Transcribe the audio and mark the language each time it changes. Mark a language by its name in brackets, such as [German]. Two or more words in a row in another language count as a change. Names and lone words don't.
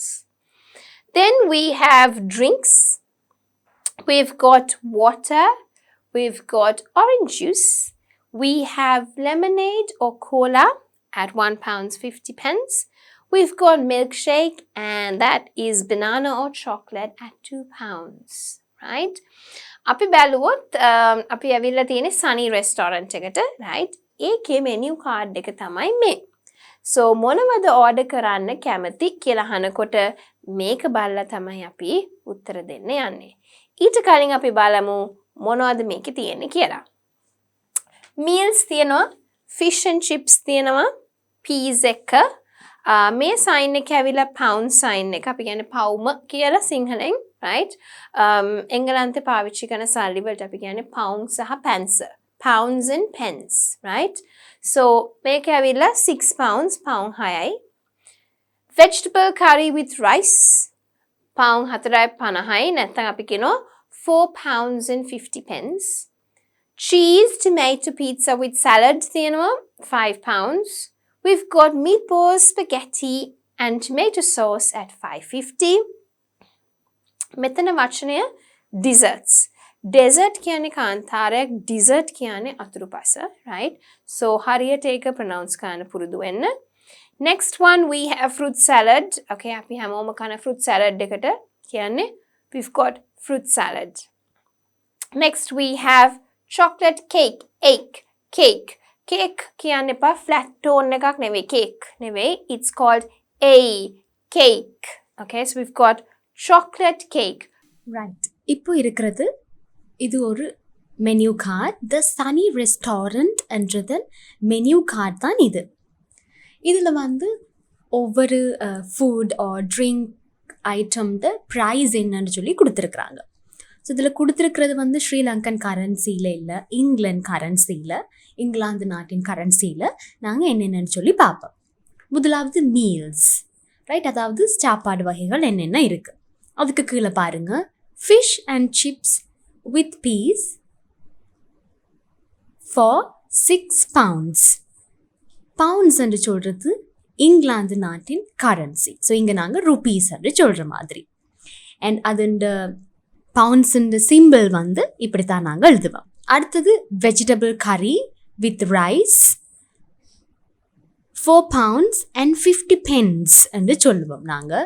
[English] Then we have drinks. We've got water. We've got orange juice. We have lemonade or cola at £1.50. We've got milkshake, and that is banana or chocolate at £2, right? [Sinhala] අපි බැලුවොත් අපි ඇවිල්ලා තියෙන්නේ Sunny restaurant එකට, right? ඒකේ [English] menu card [Sinhala] එක තමයි මේ. So මොනවද order කරන්න කැමති කියලා අහනකොට මේක බලලා තමයි අපි උත්තර දෙන්න යන්නේ. ඊට කලින් අපි බලමු මොනවද මේකේ තියෙන්නේ කියලා. Meals තියෙනවා, [English] fish and chips [Sinhala] තියෙනවා, peas එක, මේ sign එක ඇවිල්ලා [English] pound sign [Sinhala] එක. අපි කියන්නේ පවුම කියලා සිංහලෙන්, right? එංගලන්තේ පාවිච්චි කරන සල්ලි වලට අපි කියන්නේ pound සහ pence. [English] Pounds and pence, right? So [Sinhala] මේක ඇවිල්ලා [English] £6, [Sinhala] pound 6යි. [English] Vegetable curry with rice, pound 4.50යි. [Sinhala] නැත්නම් අපි කියනවා £4.50. [English] Cheese tomato pizza with salad තියෙනවා £5. We've got meatballs, spaghetti and tomato sauce at $5.50. [Sinhala] මෙතන වචනය desserts. Dessert කියන්නේ කාන්තාරයක්, dessert කියන්නේ අතුරුපස, right? So හරියට ඒක pronounce කරන්න පුරුදු වෙන්න. [English] Next one we have fruit salad. Okay, [Sinhala] අපි හැමෝම කන [English] fruit salad [Sinhala] එකට කියන්නේ [English] we've got fruit salad. Next we have chocolate cake. [Sinhala] Cake කියන්න එපා, [English] flat tone [Sinhala] එකක් නෙවෙයි, cake නෙවෙයි. [English] It's called a cake. Okay, so we've got chocolate cake. Right. [Tamil] இப்போ இருக்கிறது இது ஒரு [English] menu card. [Tamil] த சனி ரெஸ்டாரண்ட் என்றதன் [English] menu card [Tamil] தான் இது. இதில் வந்து ஒவ்வொரு [English] food or drink [Tamil] ஐட்டம்ட ப்ரைஸ் என்னன்னு சொல்லி கொடுத்துருக்குறாங்க. ஸோ இதில் கொடுத்துருக்கிறது வந்து ஸ்ரீலங்கன் கரன்சியில் இல்லை, இங்கிலாந்து நாட்டின் கரன்சியில் நாங்கள் என்னென்னு சொல்லி பார்ப்போம். முதலாவது மீல்ஸ், ரைட்? அதாவது சாப்பாடு வகைகள் என்னென்ன இருக்குது. அதுக்கு கீழே பாருங்கள், [English] fish and chips with peas for £6. [Tamil] Pounds என்று சொல்கிறது இங்கிலாந்து நாட்டின் கரன்சி. ஸோ இங்கே நாங்கள் ருபீஸ் என்று சொல்கிற மாதிரி. அண்ட் அதுண்ட பவுண்ட்ஸுண்ட சிம்பிள் வந்து இப்படி தான் நாங்கள் எழுதுவோம். அடுத்தது [English] vegetable curry with rice [Tamil] £4.50 என்று சொல்லுவோம் நாங்கள்.